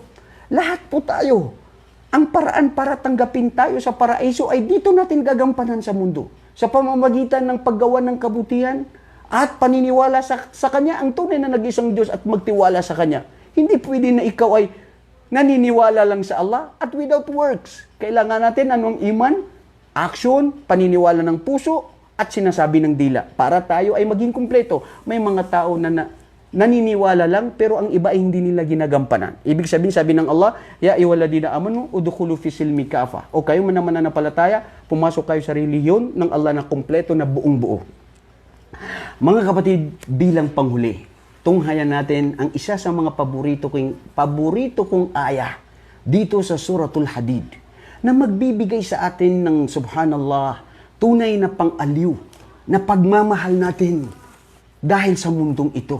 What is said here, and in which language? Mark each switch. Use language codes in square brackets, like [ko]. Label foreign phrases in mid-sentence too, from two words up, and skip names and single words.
[tl] Lahat po tayo. Ang paraan para tanggapin tayo sa paraiso ay dito natin gagampanan sa mundo. Sa pamamagitan ng paggawa ng kabutihan at paniniwala sa Kanya, ang tunay na nag-isang Diyos at magtiwala sa Kanya. Hindi pwede na ikaw ay naniniwala lang sa Allah at [en] without works. [tl] Kailangan natin anong iman, action, paniniwala ng puso at sinasabi ng dila para tayo ay maging kumpleto. May mga tao na naniniwala lang, pero ang iba ay hindi nila ginagampanan. Ibig sabihin, sabi ng Allah, [ar] يا أيها الذين آمنوا ادخلوا في السلم كافة. [tl] O kayo man mananampalataya, pumasok kayo sa relihiyon ng Allah na kumpleto na buong buo. Mga kapatid, bilang panghuli, tunghayan natin ang isa sa mga paborito kong aya dito sa Suratul Hadid na magbibigay sa atin ng subhanallah, tunay na pang-aliw na pagmamahal natin dahil sa mundong ito.